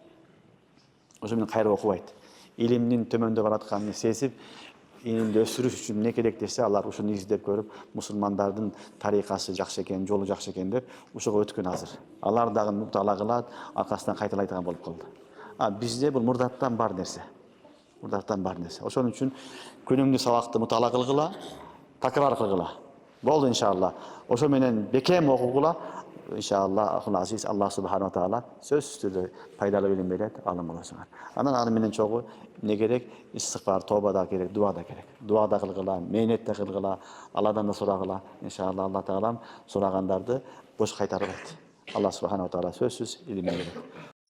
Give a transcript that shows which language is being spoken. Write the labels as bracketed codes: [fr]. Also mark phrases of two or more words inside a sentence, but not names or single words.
[ky] Ошо менен кайра окубайт. Илимдин төмөндө баратканын сезип, илимди өсүрүш үчүн эмне керек десе, алар ушуну издеп көрүп, мусулмандардын тарикасы жакшы экен, жолу жакшы экен деп, ушуга өткөн азыр. Алар дагы муталаа кылат, аркасынан кайталайдыган болуп калды. Бизде бул мурдаттан бар нерсе. Мурдаттан бар нерсе. Ошон үчүн күнүмдүк сабакты муталаа кылгыла, такрар кылгыла. Болду иншалла. Ошо менен бекем окугула. [ar] إن شاء الله عزيز الله سبحانه وتعالى [ky] сөз түрлү пайдалуу илим берет, алым болосуңар. Анан аны менен чогуу эмне керек? Истигфар, тоба да керек, дуа да керек. Дуа да кылгыла, мээнет да кылгыла, Алладан да сурагыла. Иншалла Алла таалам сурагандарды бош кайтарбайт. [ar] الله سبحانه وتعالى [ky] сөзсүз илим берет.